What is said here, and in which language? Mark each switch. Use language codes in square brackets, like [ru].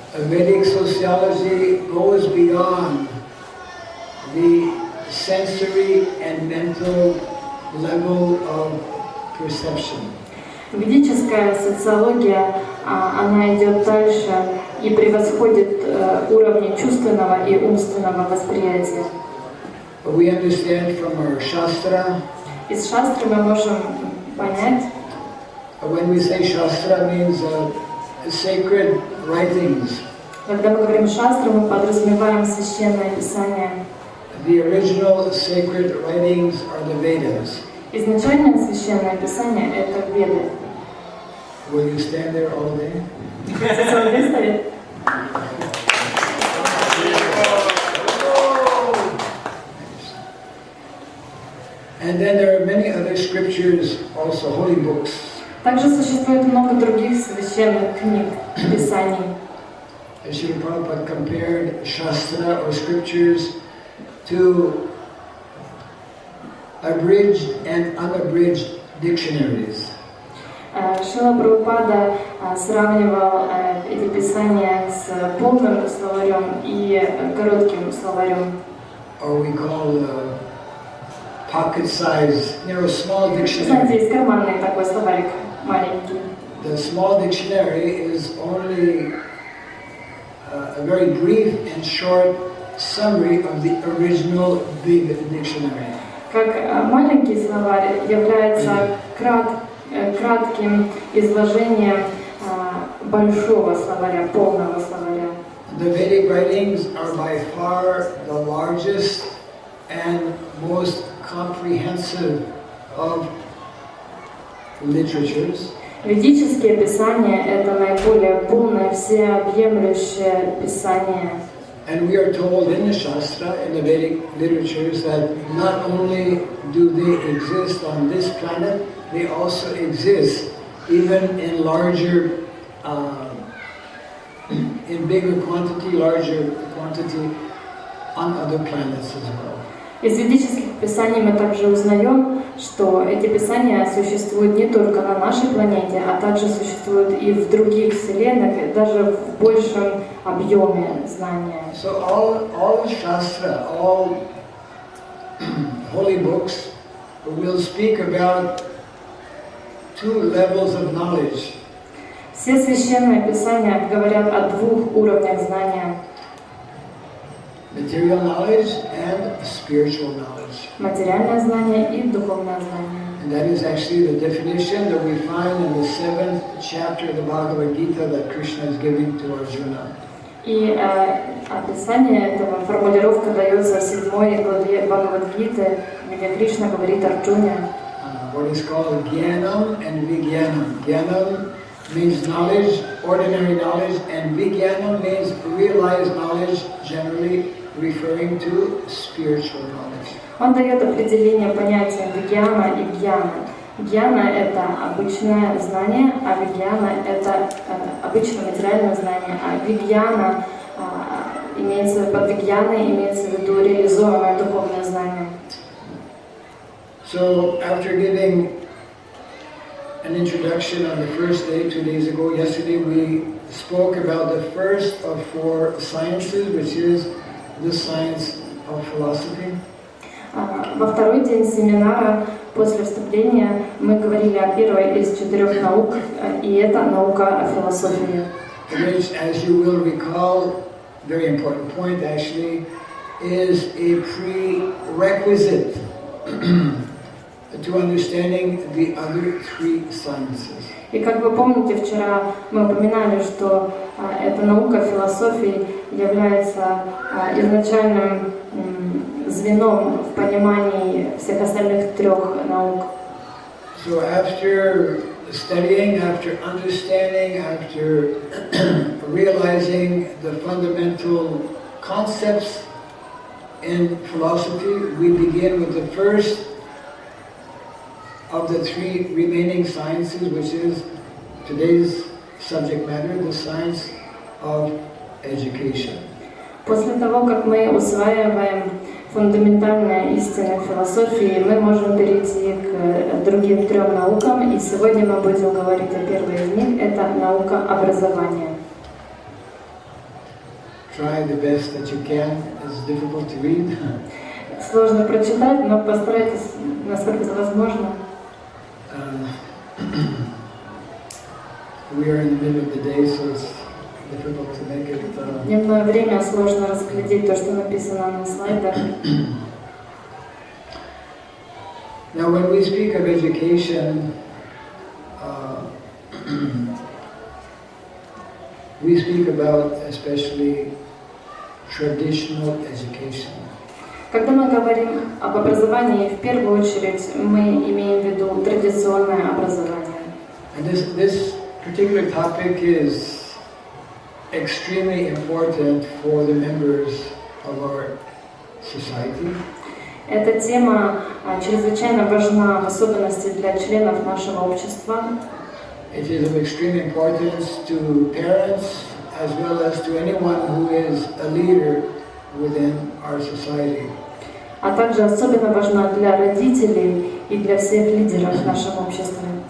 [en] Vedic sociology goes beyond the sensory and mental level of perception. [ru] Ведическая социология, она идет дальше и превосходит уровни чувственного и умственного восприятия. [en] But we understand from our Shastra, [ru] Из шастры мы можем понять, [en] when we say Shastra means sacred writings. [ru] когда мы говорим шастры, мы подразумеваем священное писание. [en] The original sacred writings are the Vedas. [ru] Изначальное священное писание — это Веды. [en] Will you stand there all day? And then there are many other scriptures, also holy books. [ru] Также существует много других священных книг, писаний. [en] Srila Prabhupada compared Shastra or scriptures to abridged and unabridged dictionaries. [ru] Шрила Прабхупада сравнивал эти писания с полным словарем и коротким словарем. [en] Or we call pocket size, small dictionary. [ru] Знаете, есть карманный такой словарик, маленький. [en] The small dictionary is only a very brief and short summary of the original big dictionary. [ru] Как маленький словарь является кратким изложением большого словаря, полного словаря. [en] The Vedic writings are by far the largest and most comprehensive of literatures. [ru] Ведические писания — это наиболее полное, всеобъемлющее писание. [en] And we are told in the Shastra, in the Vedic literatures, that not only do they exist on this planet, they also exist even in larger, in bigger quantity, larger quantity on other planets as well. [ru] Из ведических писаний мы также узнаем, что эти писания существуют не только на нашей планете, а также существуют и в других вселенных, и даже в большем объеме знания. [en] So all Shastra, all holy books will speak about two levels of knowledge. [ru] Все священные писания говорят о двух уровнях знания. [en] Material knowledge and spiritual knowledge. [ru] Материальное знание и духовное знание. [en] And that is actually the definition that we find in the 7th chapter of the Bhagavad Gita that Krishna is giving to Arjuna. [ru] И описание этого, формулировка дается в 7 главе Бхагавад-гиты, где Кришна говорит Арджуне. [en] What is called Jnanam and Vijnanam. Jnanam means knowledge, ordinary knowledge, and Vijnanam means realized knowledge, generally referring to spiritual knowledge. [ru] Он дает определение понятия вигьяна и гьяна. Гьяна — это обычное знание, а вигьяна — это обычное материальное знание, а вигьяна имеется под вигьяной имеется в виду реализованное духовное знание. [en] So after giving an introduction on the first day, 2 days ago, yesterday, we spoke about the first of 4 sciences, which is the science of philosophy. [ru] Во второй день семинара после вступления мы говорили о первой из 4 наук, и это наука о философии. [en] Which, as you will recall, very important point actually, is a prerequisite to understanding the other 3 sciences. [ru] И как вы помните, вчера мы упоминали, что эта наука философии является изначальным звеном в понимании всех остальных 3 наук. [en] So after studying, after understanding, after realizing the fundamental concepts in philosophy, we begin with the first of the 3 remaining sciences, which is today's subject matter, the science of education. [ru] После того, как мы усваиваем фундаментальные истины философии, мы можем перейти к другим 3 наукам, и сегодня мы будем говорить о первой из них, это наука образования. [en] Try the best that you can. It's difficult to read. [ru] Сложно прочитать, но постарайтесь, насколько это возможно. [en] We are in the middle of the day, so it's difficult to make it. [ru] Дневное время сложно разглядеть то, что написано на слайдах. [en] Now, when we speak of education, we speak about especially traditional education. [ru] Когда мы говорим об образовании, в первую очередь мы имеем в виду традиционное образование. [en] And this particular topic is extremely important for the members of our society. [ru] Эта тема чрезвычайно важна, в особенности для членов нашего общества. [en] It is of extreme importance to parents as well as to anyone who is a leader within our society. [ru] А также особенно важна для родителей и для всех лидеров в нашем обществе.